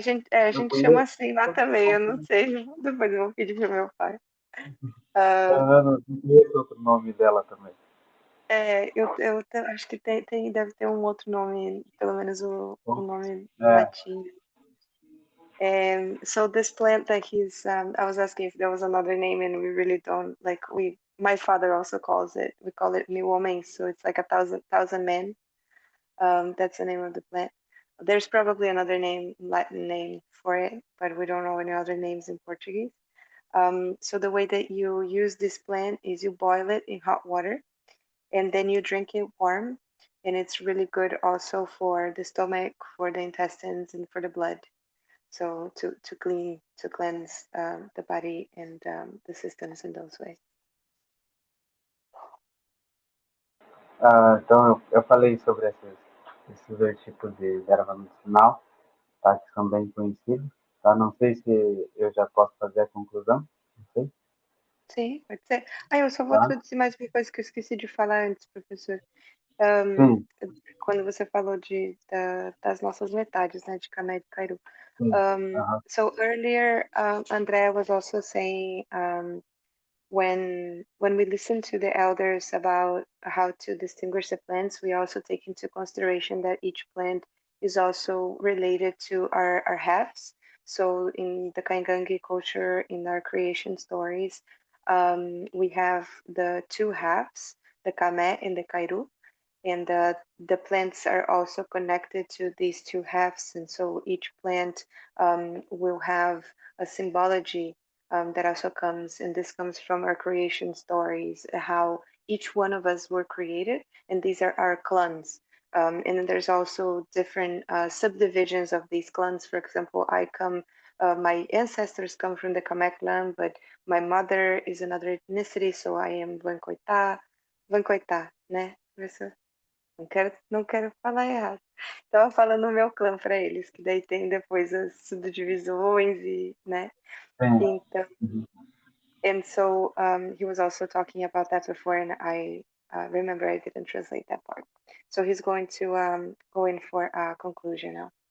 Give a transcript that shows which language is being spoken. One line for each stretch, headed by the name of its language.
Portuguese: A gente chama assim lá também, eu não sei. Depois eu vou pedir pro meu pai. Eu não conheço outro nome dela também. Eu acho que deve ter um outro nome, pelo menos o nome É. latim.
English: So this plant that I was asking if there was another name, and we really don't, like, my father also we call it Miwomeng, so it's like a thousand men. That's the name of the plant. There's probably another name, Latin name for it, but we don't know any other names in Portuguese. So the way that you use this plant is you boil it in hot water, and then you drink it warm, and it's really good also for the stomach, for the intestines, and for the blood. So to cleanse the body and the systems in those ways.
Portuguese: Então eu falei sobre esses dois tipos de erva medicinal, tá, que são bem conhecidos. Tá? Não sei se eu já posso fazer a conclusão, não sei. Sim, pode ser. Eu só vou traduzir mais uma coisa que eu esqueci de falar antes, professor. Sim. Quando você falou das nossas metades, né, de Kamé e de Kairu.
English: So earlier, Andrea was also saying when we listen to the elders about how to distinguish the plants, we also take into consideration that each plant is also related to our halves. So in the Kaingangi culture, in our creation stories, we have the two halves, the Kame and the Kairu, and the plants are also connected to these two halves, and so each plant will have a symbology that also comes, and this comes from our creation stories, how each one of us were created, and these are our clans. And then there's also different subdivisions of these clans. For example, my ancestors come from the Kamek clan, but my mother is another ethnicity, so I am Vankoita,
Portuguese: né, professor? Não quero falar errado. Tava falando o meu clã para eles, que daí tem depois as subdivisões e, né? Sim. Então,
English: and so he was also talking about that before, and I remember I didn't translate that part. So he's going to go in for a conclusion now.